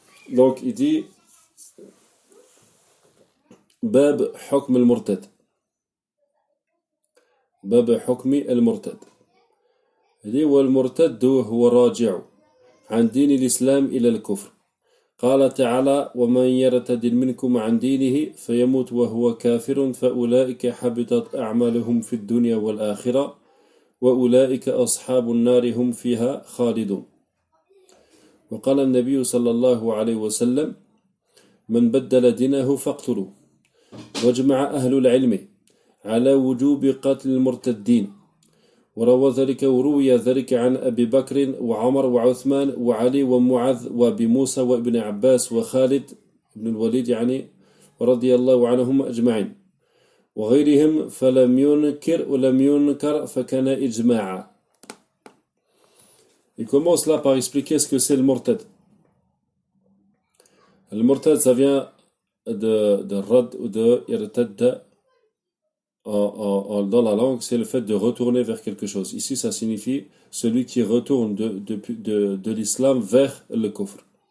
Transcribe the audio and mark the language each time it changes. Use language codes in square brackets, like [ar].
[fr] Donc il dit Bab Hukm Al-Murtad. [ar] Bab Hukmi Al-Murtad. [fr] Il dit [ar] Al-Murtad huwa raji'u عن دين الإسلام إلى الكفر. قال تعالى: ومن يرتد منكم عن دينه فيموت وهو كافر فأولئك حبطت أعمالهم في الدنيا والآخرة وأولئك أصحاب النار هم فيها خالدون. وقال النبي صلى الله عليه وسلم: من بدل دينه فاقتلوه. واجمع أهل العلم على وجوب قتل المرتدين. وروى ذلك وروي ذلك عن أبي بكر وعمر وعثمان وعلي ومعاذ وأبي موسى وابن عباس وخالد بن الوليد يعني رضي الله عنهم أجمعين وغيرهم فلم ينكر ولم ينكر فكان إجماعا. [fr] Il commence là par expliquer ce que c'est le murtad. Le murtad, ça vient de rad ou de irtadda. Dans la langue, c'est le fait de retourner vers quelque chose. Ici, ça signifie celui qui retourne de l'islam vers le kufr.